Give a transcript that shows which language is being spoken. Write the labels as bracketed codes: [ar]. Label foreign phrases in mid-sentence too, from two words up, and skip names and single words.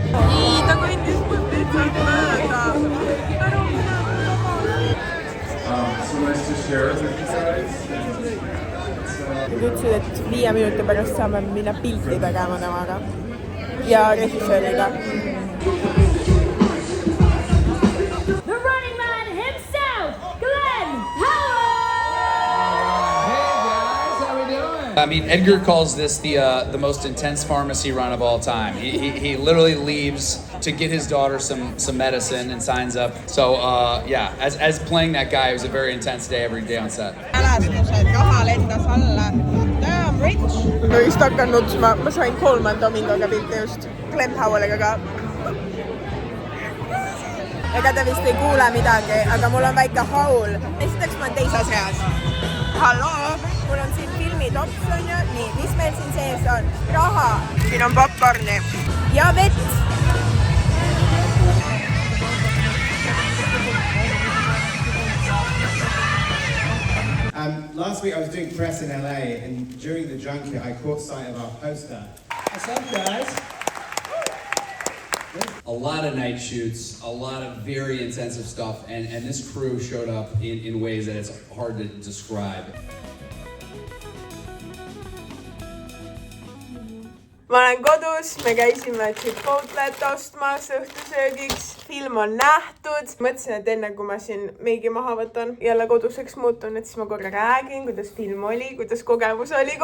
[et] Nii, ta kõndis mul lihtsalt mööda. Nad ütlesid, et 5 minuti pärast saame minna pilti tegema temaga ja režissööriga. [en] The running man himself, Glenn Howard! Hey guys, how we doing? I mean, Edgar calls this the most intense pharmacy run of all time. He literally leaves to get his daughter some medicine and signs up. So yeah, as playing that guy, it was a very intense day every day on set. [et] Mälestused, raha lendas alla. [en] Damn rich! [et] Ma just hakkan nutsma, ma sain Coleman Domingoga pilti just Glenn Howardiga ka. Ega ta vist ei kuule midagi, aga mul on väike haul. Esiteks ma olen teises reas. Halloo! Mul on siin filmitops on ju. Nii, mis meil siin sees on? Raha. Siin on popcorni. Ja vett. [en] Last week I was doing press in LA, and during the junket I caught sight of our poster. What's up, guys? A lot of night shoots, a lot of very intensive stuff, and this crew showed up in ways that it's hard to describe. [et] Ma olen kodus, me käisime Chipotlet ostmas õhtusöögiks, film on nähtud. Mõtlesin, et enne kui ma siin meigi maha võtan, jälle koduseks muutun, et siis ma korra räägin, kuidas film oli, kuidas kogemus oli.